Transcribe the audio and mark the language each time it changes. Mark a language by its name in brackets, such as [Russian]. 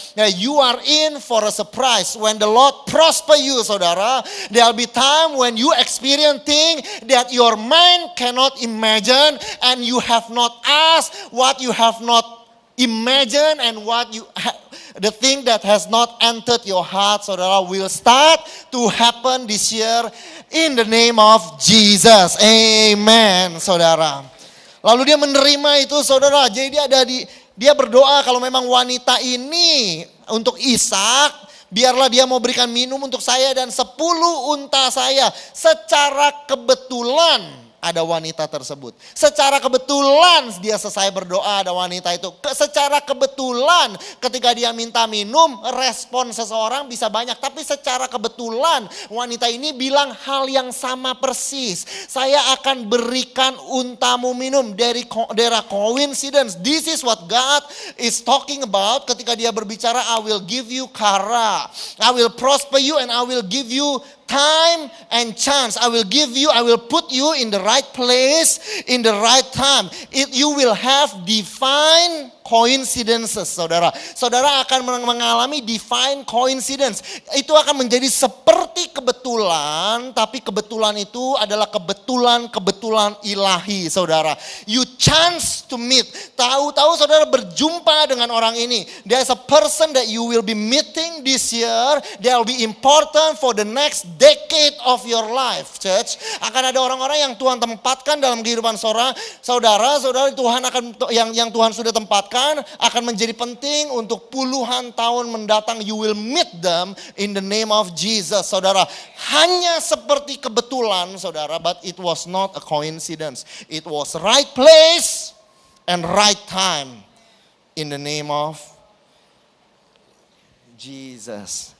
[English] You are in for a surprise. When the Lord prosper you, saudara, there'll be time when you experience things that your mind cannot imagine and you have not asked what you have not imagined and what you the thing that has not entered your heart, saudara, will start to happen this year in the name of Jesus. [Indonesian] Amen, saudara. Lalu dia menerima itu, saudara. Jadi dia berdoa kalau memang wanita ini untuk Ishak, biarlah dia mau berikan minum untuk saya dan 10 unta saya. Secara kebetulan ada wanita tersebut. Secara kebetulan dia selesai berdoa, ada wanita itu. Secara kebetulan ketika dia minta minum, respon seseorang bisa banyak. Tapi secara kebetulan wanita ini bilang hal yang sama persis. Saya akan berikan untamu minum. [English] There are coincidence. This is what God is talking about [Indonesian] ketika dia berbicara, [English] I will give you kara. I will prosper you and I will give you time and chance. I will put you in the right place, in the right time. You will have divine coincidences, saudara. [Indonesian] Saudara akan mengalami divine coincidence. Itu akan menjadi seperti kebetulan, tapi kebetulan itu adalah kebetulan ilahi, saudara. [English] You chance to meet. [Indonesian] Tahu-tahu saudara berjumpa dengan orang ini. [English] There's a person that you will be meeting this year. They will be important for the next decade of your life, church. [Indonesian] Akan ada orang-orang yang Tuhan tempatkan dalam kehidupan saudara Tuhan akan yang Tuhan sudah tempatkan akan menjadi penting untuk puluhan tahun mendatang. [English] You will meet them in the name of Jesus, saudara. [Indonesian] Hanya seperti kebetulan, [English] saudara, but it was not a coincidence. It was right place and right time in the name of Jesus.